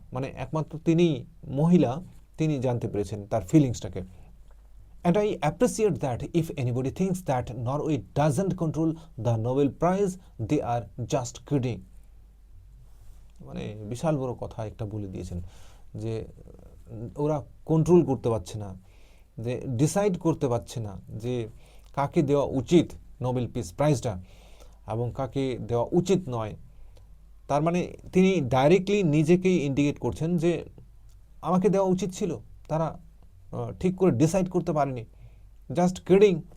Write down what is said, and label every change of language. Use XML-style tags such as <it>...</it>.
<bn>মানে একমাত্র তিনি মহিলা, তিনি জানতে পেরেছেন তার ফিলিংসটাকে।</bn> <en>And I appreciate that if anybody thinks that Norway doesn't control the Nobel Prize, they are just kidding.</en> <bn>মানে বিশাল বড় কথা একটা বলে দিয়েছেন যে ওরা কন্ট্রোল করতে পারছে না, যে ডিসাইড করতে পারছে না যে কাকে দেওয়া উচিত নোবেল পিস প্রাইজটা এবং কাকে দেওয়া উচিত নয়। তার মানে তিনি ডাইরেক্টলি নিজেকেই ইন্ডিকেট করছেন যে আমাকে দেওয়া উচিত ছিল, তারা ঠিক করে ডিসাইড করতে পারেনি।</bn> <en>Just kidding.</en>